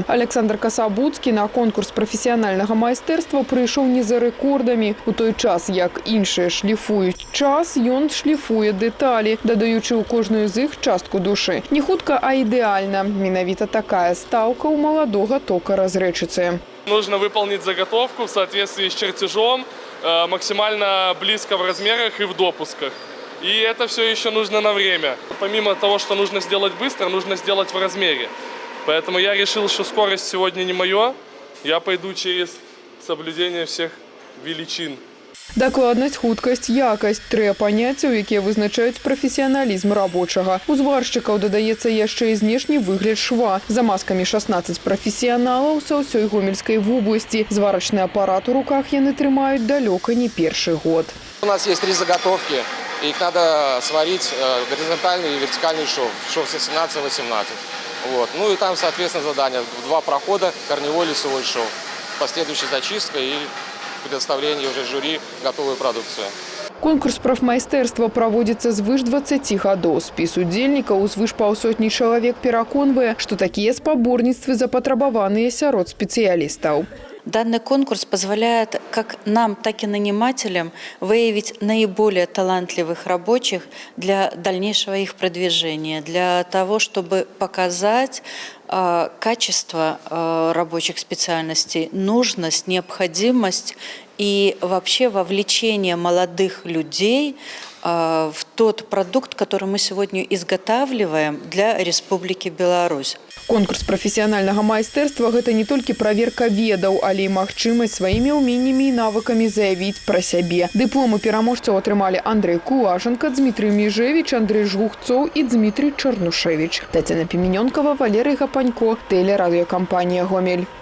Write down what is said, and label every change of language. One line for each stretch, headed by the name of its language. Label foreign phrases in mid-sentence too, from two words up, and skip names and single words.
Belarusian: Александр Касабуцкі на конкурс прафесіянальнага майстэрства прыйшоў не за рэкордамі. У той час, як іншыя шліфуюць час, ён шліфуе дэталі, дадаючы ў кожную з іх частку душы. Не хутка, а ідэальна. Менавіта такая стаўка ў маладога токара з Рэчыцы.
Russian: Нужно выполнить заготовку в соответствии с чертежом, максимально близко в размерах и в допусках. И это все еще нужно на время. Помимо того, что нужно сделать быстро, нужно сделать в размере. Поэтому я решил, что скорость сегодня не моё. Я пойду через соблюдение всех величин. Дакладнасць, хуткасць, якасць – 3 паняццяў, якія вызначаюць прафесіяналізм рабочага. У зваршчыкаў дадаецца яшчэ і знешні выгляд шва. За маскамі 16 прафесіяналаў са ўсёй гомельскай вобласці. Зварачны апарат у руках яны трымаюць далёка не першы год. У нас есть 3 заготовки. и их надо сварить горизонтальный и вертикальный шов 17-18. Вот. Ну и там, соответственно, задание в 2 прохода, корневой лицевой шов, последующая зачистка и предоставление уже жюри готовой продукции.
Belarusian: Конкурс прафмайстэрства праводзіцца звыш 20 гадоў. Спіс удзельнікаў звыш паўсотні чалавек пераконвае, што такія спаборніцтвы запатрабаваныя сярод спецыялістаў. Данный конкурс позволяет как нам, так и нанимателям выявить наиболее талантливых рабочих для дальнейшего их продвижения, для того, чтобы показать качество рабочих специальностей, нужность, необходимость и вообще вовлечение молодых людей в тот продукт, который мы сегодня изготавливаем для Республики Беларусь. Конкурс прафесіянальнага майстэрства – гэта не толькі праверка ведаў, але і магчымасць сваімі ўменнямі і навыкамі заявіць пра сябе. Дыпломы пераможцаў атрымалі Андрей Кулашенко, Дмитрий Межевич, Андрей Жгухцоў і Дмитрий Чарнушевич.
Russian: Татьяна Пимененкова, Валерий Гапанько, телерадиокомпания «Гомель».